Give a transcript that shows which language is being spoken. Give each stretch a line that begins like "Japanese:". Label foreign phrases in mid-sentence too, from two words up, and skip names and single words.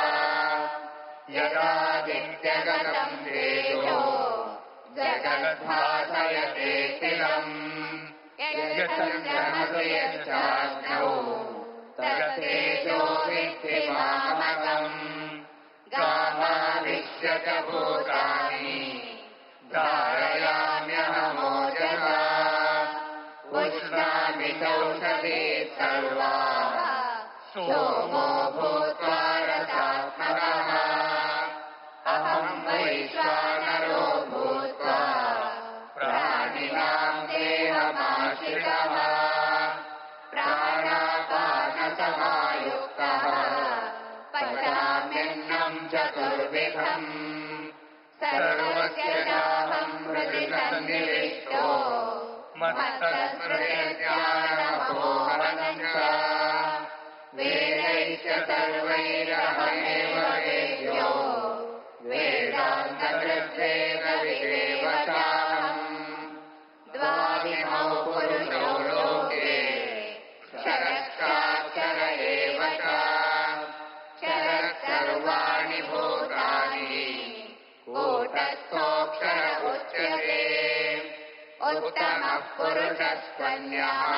Sanskrit: యదాదిత్యగతం తేజో జగద్భాసయతే స్థిరం యచ్చంద్రమసి యచ్చాగ్నౌ తత్తేజో విద్ధి మామకం గామావిశ్య చ భూతాని ధారయామ్యహమోజసా ఉష్ణామి చౌషధీ సర్వా సోమో భూత్వా రసాత్మకః అహం వైశ్వానరో భూత్వా ప్రాణినాం దేహమాశ్రితః ప్రాణాపానసమాయుక్తః పచామ్యన్నం చతుర్విధం సర్వస్య చాహం హృది సన్నివిష్టో మత్తస్మృతిర్జ్ఞానమపోహనం చ వేదైశ్చ సర్వైరహమేవ వేద్యో వేదాంతకృద్వేద విదేవ చాహం ద్వావిమౌ పురుషో లోకే క్షరక్షాక్షర ఏవ చ సర్వాణి భూతాని కూటస్థోక్షర ఉచ్యతే ఉత్తమః పురుషస్త్వన్యః